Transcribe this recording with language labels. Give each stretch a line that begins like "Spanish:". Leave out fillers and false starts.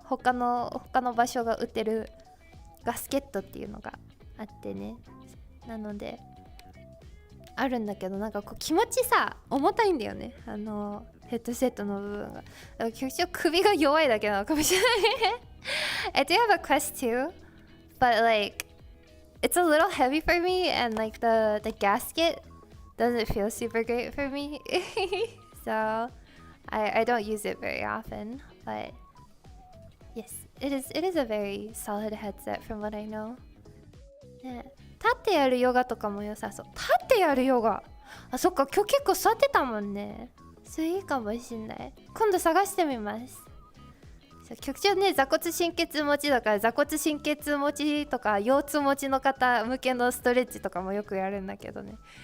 Japanese: 他の場所が売ってるガスケットっていうのがあってね。なのであるんだけど、なんかこう気持ちさ重たいんだよね、ヘッドセットの部分が。局長首が弱いだけなのかもしれない。
English: I do have a Quest 2, but like it's a little heavy for me, and like the gasket doesn't feel super great for me. So I don't use it very often, but yes, it is a very solid headset from what I know.
Japanese: ね、立ってやるヨガとかも良さそう。立ってやるヨガ、あ、そっか、今日結構座ってたもんね。それいいかもしんない。今度探してみます。局長ね、座骨神経持ちだから、座骨神経持ちとか腰痛持ちの方向けのストレッチとかもよくやるんだけどね。